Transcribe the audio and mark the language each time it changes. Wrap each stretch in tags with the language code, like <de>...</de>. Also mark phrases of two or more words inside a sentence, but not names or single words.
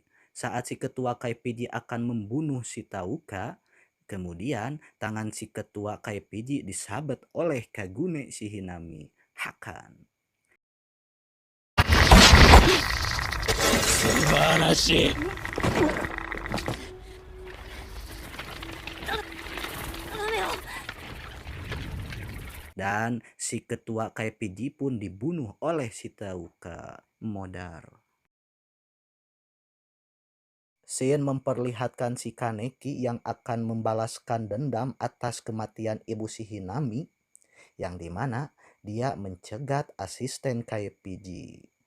<id>Saat si ketua KPG akan membunuh si Tauka, kemudian tangan si ketua KPG disabet oleh Kagune si Hinami. Hakan.</id> <ja>素晴らしい。</ja> <id>Dan si ketua KPG pun dibunuh oleh si Tauka Modar. Shin memperlihatkan si Kaneki yang akan membalaskan dendam atas kematian ibu si Hinami, yang dimana dia mencegat asisten KPG.</id>